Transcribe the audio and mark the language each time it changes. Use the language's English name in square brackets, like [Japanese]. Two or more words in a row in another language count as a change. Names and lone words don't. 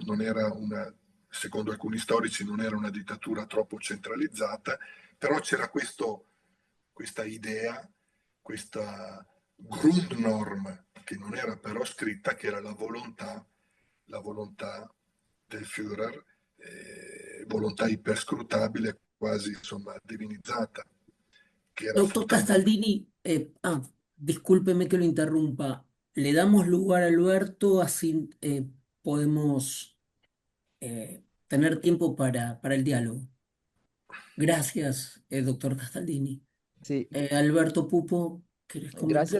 [Italian] Non era secondo alcuni storici non era una dittatura troppo centralizzata, però c'era questa idea, questa Grundnorm, che non era però scritta, che era la volontà del Führer, volontà iperscrutabile, quasi insomma divinizzata, che era [Spanish] Doctor [Italian] frutto. [Spanish] Castaldini, discúlpeme que lo interrumpa. Le damos lugar a Alberto, así podemos tener tiempo para el diálogo. Gracias, doctor Castaldini. Sí, Alberto Pupo, ¿querés comentar?